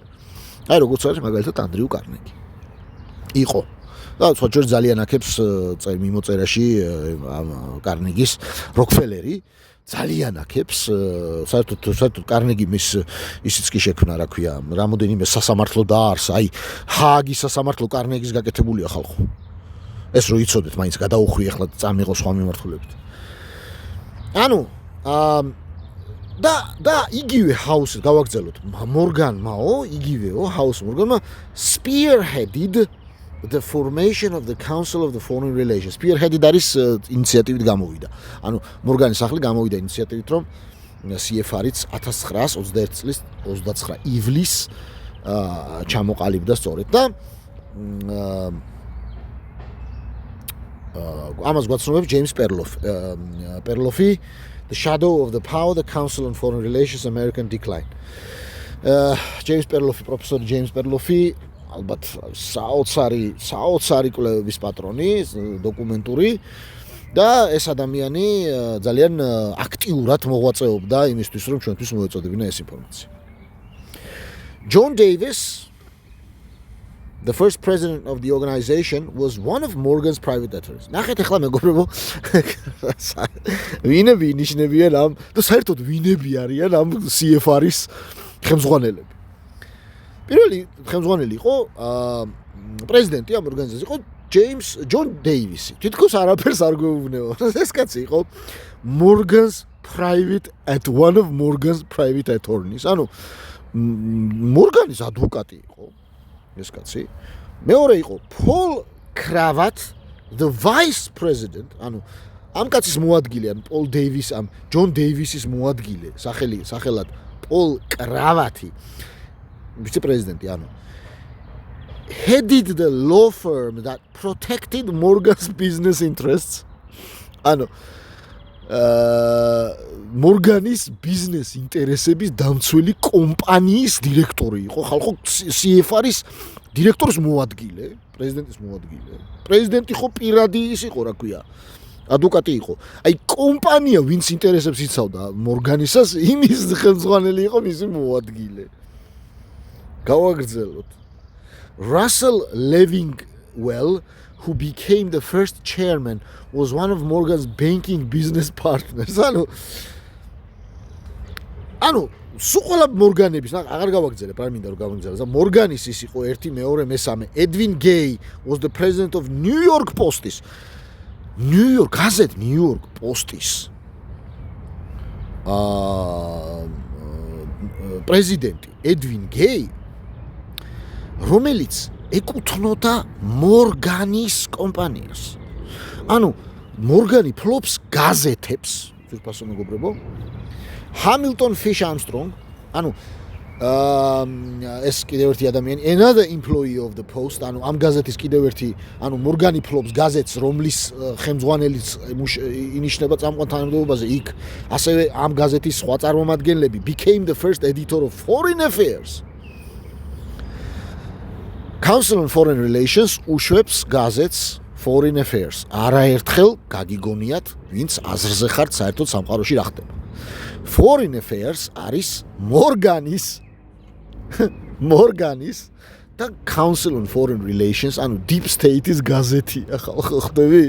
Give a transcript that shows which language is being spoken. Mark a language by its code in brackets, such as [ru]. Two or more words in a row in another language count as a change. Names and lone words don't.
[ka] აი, როგორც არის მაგალითად ანდრიუ კარნეგი. იყო და სხვა ძალიან აქებს მიმოწერაში კარნეგის როკფელერი ძალიან აქებს საერთოდ კარნეგი ისიც კი შექმნა, რა ქვია, რამოდენიმე სასამართლო დაარსა, აი ჰააგის სასამართლო კარნეგის გაკეთებულია ხალხო. ეს რო იცოდეთ, მაინც გადაუხვი ახლა წამიღო სხვა მიმართულებით. ანუ და იგივე ჰაუსი გავაგრძელოთ. მორგანმაო, იგივეო ჰაუს მორგანმა [en] spearheaded the formation of the Council of the Foreign Relations. [ka] Spearheaded არის ინიციატივით გამოვიდა. ანუ მორგანის სახლი გამოვიდა ინიციატივით, რომ CFR-იც 1921 წლის 29 ივლისს ჩამოყალიბდა სწორედ და ამას გვაცნობებს ჯეიმს პერლოფი The Shadow of the Power, the Council on Foreign Relations, American Decline. James Perlofi, პროფესორი James Perlofi, ალბათ საოცარი კვლევების პატრონი, დოკუმენტური და ეს ადამიანი ძალიან აქტიურად მოღვაწეობდა იმისთვის, რომ ჩვენთვის მოეწოდებინა ეს ინფორმაცია. [en] John Davis, the first president of the organization, was one of Morgan's private debtors. [ka] ნახეთ ახლა მეგობრებო, ვინები ინიშნებიან ამ და საერთოდ ვინები არიან ამ CFR-ის ხელმძღვანელები. პირველი ხელმძღვანელი იყო პრეზიდენტი ამ ორგანიზაციის იყო ჯონ დეივისი. თითქოს არაფერს არ გვეუბნება. ეს კაცი იყო [en] one of Morgan's private attorneys. [ka] ანუ მორგანის ადვოკატი იყო ეს კაცი. მეორე იყო [en] Paul Cravat, the vice president. [ka] ანუ ამ კაცის მოადგილე, ან Paul Davis, ამ John Davis-ის მოადგილე, სახელად Paul Cravati, ვიცე-პრეზიდენტი, ანუ [en] headed the law firm that protected Morgan's business interests. [ka] ანუ მორგანის ბიზნეს ინტერესების დამცველი კომპანიის დირექტორი იყო, ხალხო CFR-ის დირექტორის მოადგილე, პრეზიდენტის მოადგილე. პრეზიდენტი ხო პირადი ის იყო, რა ქვია, ადვოკატი იყო. აი კომპანია, ვინც ინტერესებს იცავდა მორგანისას, იმის ხელმძღვანელი იყო მისი მოადგილე. გავაგრძელოთ. [en] Russell Levingwell, who became the first chairman, was one of Morgan's banking business partners. [ka] ანუ სულ მორგანების, აღარ გავაგრძელებ, არ მინდა რომ გავაგრძელო. მორგანის ის იყო 1, 2, 3. [en] Edwin Gay was the president of New York Post-ის. New York Post-ის. [ka] პრეზიდენტი Edwin Gay, რომელიც ეკუთვნოდა მორგანის კომპანიას. ანუ მორგანი ფლობს გაზეთებს, ძირფასო მეგობრებო. Hamilton Fish Armstrong, ანუ ეს კიდევ ერთი ადამიანი, [en] another employee of the Post, [ka] ანუ ამ გაზეთის კიდევ ერთი, ანუ მორგანი ფლობს გაზეთს, რომლის ხელმძღვანელიც ინიშნება წამყვან თანამდებობაზე იქ, ასევე ამ გაზეთის სხვა წარმომადგენლები [en] became the first editor of Foreign Affairs. [ka] Council on Foreign Relations უშვებს გაზეთს Foreign Affairs. არაერთხელ გაგიგონიათ, ვინც აზრზე ხართ საერთოდ სამყაროში რა ხდება. Foreign Affairs არის მორგანის და Council on Foreign Relations, ანუ Deep State-ის გაზეთია, ხალხო ხვდებით?